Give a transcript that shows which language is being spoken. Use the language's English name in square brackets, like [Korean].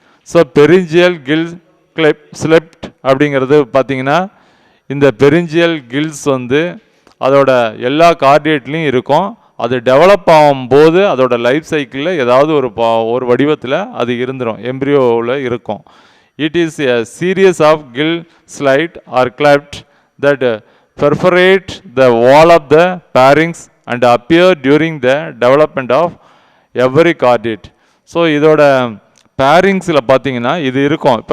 [Tamil] So pharyngeal kill slept அப்படிங்கிறது பார்த்தீங்கன்னா இந்த பெரிஞ்சியல் கில்ஸ் வந்து அதோட எல்லா கார்டியேட்லேயும் இருக்கும். அது டெவலப் ஆகும்போது அதோட லைஃப் சைக்கிளில் ஏதாவது ஒரு வடிவத்தில் அது இருந்துடும், எம்ப்ரியோவில் இருக்கும். [English] It is a series of gill slits or clefts that perforate the wall of the pharynx and appear during the development of every chordate. [Tamil] So இதோட pharynxல பார்த்தீங்கன்னா இது இருக்கும்.